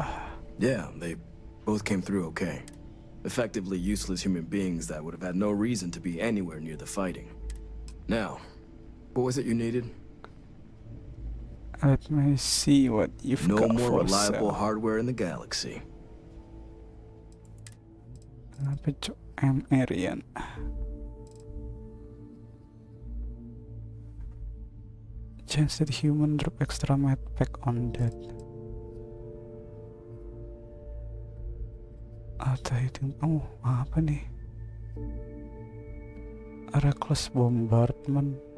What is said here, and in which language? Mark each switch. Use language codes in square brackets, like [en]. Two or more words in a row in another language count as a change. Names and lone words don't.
[en] Yeah, they both came through okay. Effectively useless human beings that would have had no reason to be anywhere near the fighting. Now, what was it you needed? Let me see what you've got for sale. No more reliable hardware in the galaxy. [id] Apa cok? [en] Arian. Chance that human drop extra med pack on that. [id] Atau itu, apa nih? [en] Reckless bombardment.